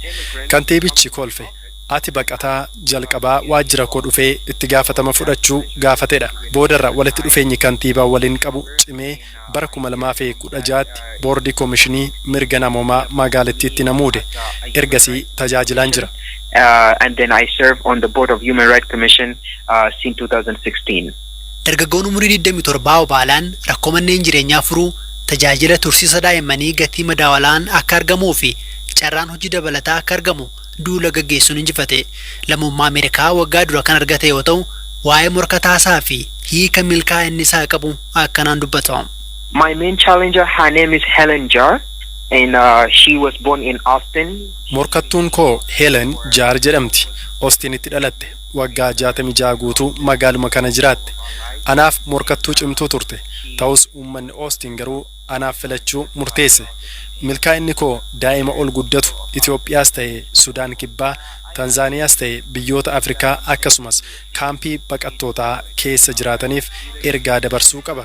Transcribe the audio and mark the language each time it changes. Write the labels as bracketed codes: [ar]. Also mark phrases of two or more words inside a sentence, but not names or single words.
[om] Kantiibichi kolfe. Ati baqataa jalqabaa waajjira koo dhufee itti gaafatama fudhachuu gaafatedha. Boodarra walitti dhufeenyi kantiibaa waliin qabu cimee bara 2016tti boordii koomishinii mirga namoomaa magaalattiitti na muude. Ergasii tajaajilaan jira. [en] And then I serve on the Board of Human Rights Commission since 2016. [om] Dargaggoon umurii 27 Obaalaan rakkoo manneen jireenyaa furuu, tajaajila tursiisa daa'immanii gatii madaawalaan akka argamuu fi carraan hojii dabalataa akka argamu duula gaggeessuun injifate. Lammummaa Ameerikaa waggaa dura kan argate yoo ta'u, waa'ee morkataa isaa fi hiika milkaa'inni isaa qabu akkanaan dubbata. [en] My main challenger, her name is Helen Jar, and she was born in Austin. [om] Morkattuun koo Helen Jar jedhamti. Austinitti dhalatte. Waggaa 66 guutuu magaaluma kana jiraatte. Anaaf morkattuu cimtuu turte. Ta'us uummanni Austin garuu anaaf filachuu murteesse. Milkaa'inni koo daa'ima ol guddatu Itoophiyaas ta'e Sudaan Kibbaa, Tanzaaniyaas ta'e biyyoota Afrikaa akkasumas kaampii baqattootaa keessa jiraataniif ergaa dabarsuu qaba.